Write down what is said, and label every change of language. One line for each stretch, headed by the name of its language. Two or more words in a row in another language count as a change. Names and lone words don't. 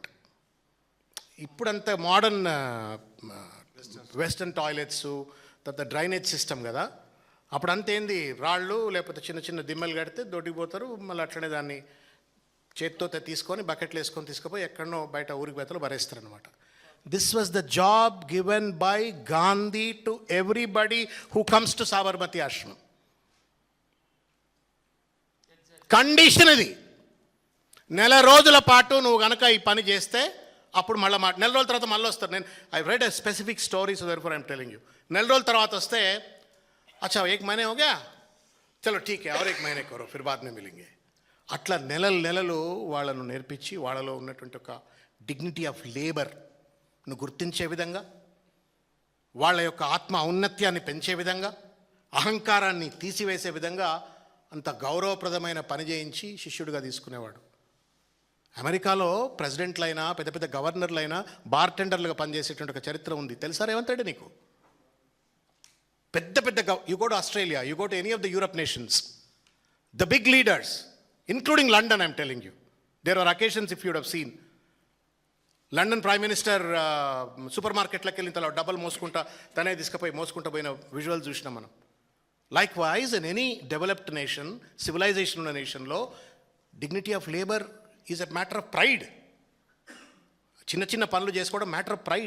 Telugu: ఇప్పుడంతా
English: modern western toilets,
Telugu: తర్వాత
English: drainage system
Telugu: కదా. అప్పుడు అంతేంది, రాళ్ళు లేకపోతే చిన్న చిన్న దిమ్మలు కడితే దొడ్డికి పోతారు, మళ్ళీ అట్లనే దాన్ని చేత్తో తీసుకొని బకెట్లు వేసుకొని తీసుకుపోయి ఎక్కడనో బయట ఊరికి బయటలో భరేస్తారు అనమాట.
English: This was the job given by Gandhi to everybody who comes to Sabarmati Ashram.
Telugu: కండిషన్ ఇది. నెల రోజుల పాటు నువ్వు కనుక ఈ పని చేస్తే అప్పుడు మళ్ళీ నెల రోజుల తర్వాత మళ్ళీ వస్తారు.
English: నేను I read a specific story, so therefore I'm telling you.
Telugu: నెల రోజుల తర్వాత వస్తే,
Hindi: अच्छा 1 महीने हो गया, చలో ठीक है और 1 महीने करो फिर बाद में मिलेंगे.
Telugu: అట్లా నెలలు వాళ్ళను నేర్పించి వాళ్ళలో ఉన్నటువంటి ఒక
English: dignity of labour
Telugu: గుర్తించే విధంగా, వాళ్ళ యొక్క ఆత్మ ఔన్నత్యాన్ని పెంచే విధంగా, అహంకారాన్ని తీసివేసే విధంగా అంత గౌరవప్రదమైన పని చేయించి శిష్యుడిగా తీసుకునేవాడు. అమెరికాలో ప్రెసిడెంట్లైనా పెద్ద పెద్ద గవర్నర్లైనా బార్టెండర్లుగా పనిచేసేటువంటి ఒక చరిత్ర ఉంది. తెలుసా రేవంత్ రెడ్డి నీకు? పెద్ద పెద్ద
English: you go to Australia, you go to any of the Europe nations, the big leaders including London, I'm telling you, there are occasions if you would have seen London Prime Minister
Telugu: సూపర్ మార్కెట్లోకి వెళ్ళిన తర్వాత డబ్బులు మోసుకుంటా తనే తీసుకుపోయి మోసుకుంటూ పోయిన విజువల్ చూసినాం మనం.
English: Likewise in any developed nation,
Telugu: సివిలైజేషన్ ఉన్న నేషన్లో
English: dignity of labour is a matter of pride.
Telugu: చిన్న చిన్న పనులు చేసుకోవడం
English: matter of pride.